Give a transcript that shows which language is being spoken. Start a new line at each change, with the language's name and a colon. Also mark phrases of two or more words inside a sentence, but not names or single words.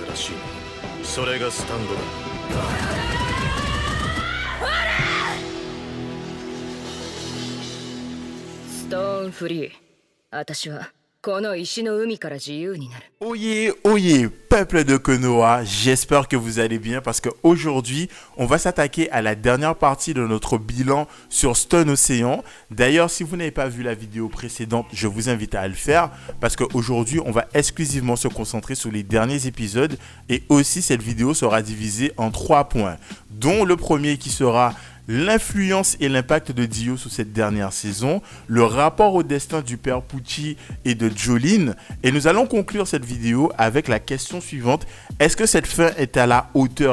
Japanese: チ、それがスタンドだ。ストーンフリー、私はこの石の海から自由になる。
French: Oyez, oyez, peuple de Konoha, j'espère que vous allez bien parce qu'aujourd'hui, on va s'attaquer à la dernière partie de notre bilan sur Stone Ocean. D'ailleurs, si vous n'avez pas vu la vidéo précédente, je vous invite à le faire parce qu'aujourd'hui, on va exclusivement se concentrer sur les derniers épisodes et aussi cette vidéo sera divisée en 3 points, dont le premier qui sera l'influence et l'impact de Dio sur cette dernière saison, le rapport au destin du père Pucci et de Jolyne, et nous allons conclure cette vidéo avec la question suivante: est-ce que cette fin est à la hauteur?